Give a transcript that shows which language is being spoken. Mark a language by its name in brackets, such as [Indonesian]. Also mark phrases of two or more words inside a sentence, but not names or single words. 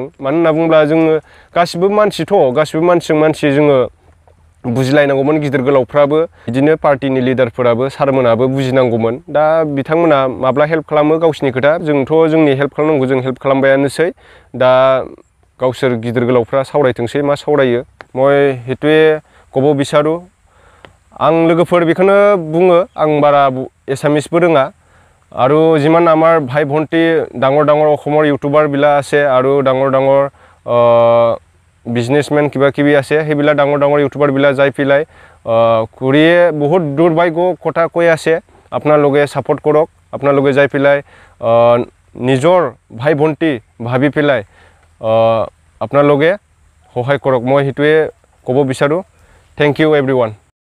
[Bodo] मानो होनना बुङोब्ला जोङो गासिबो मानसिथ', गासिबो मानसिजों मानसि जोङो बुजिलायनांगौमोन। गिदिर गोलावफ्राबो बिदिनो पार्टिनि लिडारफोराबो सारमोनाबो बुजिनांगौमोन। दा बिथांमोना माब्ला हेल्प खालामो गावसिनि खोथा। जोंथ' जोंनि हेल्प खालामनांगौ, जों हेल्प खालामबायानोसै। दा गावसोर गिदिर गोलावफ्रा सावरायथोंसै मा सावरायो। [Assamese] মই সেইটোৱে ক'ব বিচাৰোঁ। [Bodo] आं लोगोफोर बेखौनो बुङो, आं बारा एसामिसबो रोङा। [Assamese] আৰু যিমান আমাৰ ভাই ভণ্টি ডাঙৰ ডাঙৰ অসমৰ ইউটিউবাৰবিলাক আছে আৰু ডাঙৰ ডাঙৰ বিজনেছমেন কিবা কিবি আছে সেইবিলাক ডাঙৰ ডাঙৰ ইউটিউবাৰবিলাক যাই পেলাই কৰিয়ে বহুত দুৰ্ভাগ্য কথা কৈ আছে আপোনালোকে ছাপোৰ্ট কৰক আপোনালোকে যাই পেলাই নিজৰ ভাই ভণ্টি ভাবি পেলাই আপোনালোকে সহায় কৰক মই সেইটোৱে ক'ব বিচাৰোঁ [English] thank you everyone